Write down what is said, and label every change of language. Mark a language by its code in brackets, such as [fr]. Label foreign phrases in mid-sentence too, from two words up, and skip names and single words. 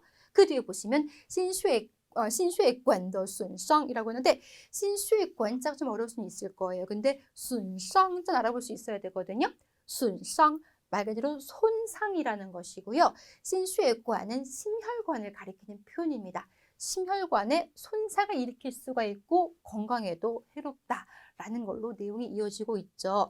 [ko] 그 뒤에 보시면 [zh] 心血管的损伤 [ko] 이라고 했는데 心血管 자 좀 어려울 수는 있을 거예요. 근데 损伤 자 알아볼 수 있어야 되거든요. 损伤 말 그대로 손상이라는 것이고요. 心血管 은 심혈관을 가리키는 표현입니다. 심혈관에 손상을 일으킬 수가 있고 건강에도 해롭다라는 걸로 내용이 이어지고 있죠.